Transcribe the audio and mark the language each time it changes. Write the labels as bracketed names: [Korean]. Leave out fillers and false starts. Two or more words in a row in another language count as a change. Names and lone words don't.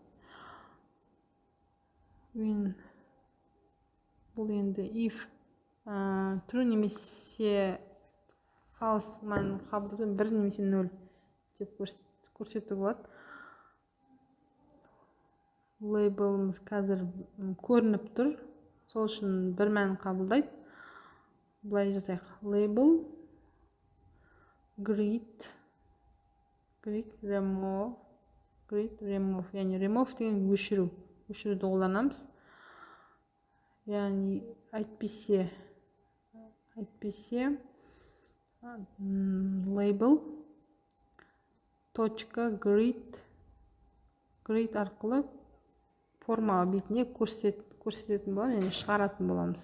[Kazakh] Бұл енді [English] if true [Kazakh] немесе false мәнін қабылдаудан 1 немесе 0 деп көрсетуге болады. Label'ымыз қазір көрініп тұр. Сол үшін 1 мәнін қабылдайды. Бұлай жазайық. [English] Label grid remove. [Kazakh] Яғни remove деген өшіруді қолданамыз. Яғни әйтпесе [English] label grid [Kazakh] арқылы форма бетіне көрсететін боламыз, яғни шығаратын боламыз.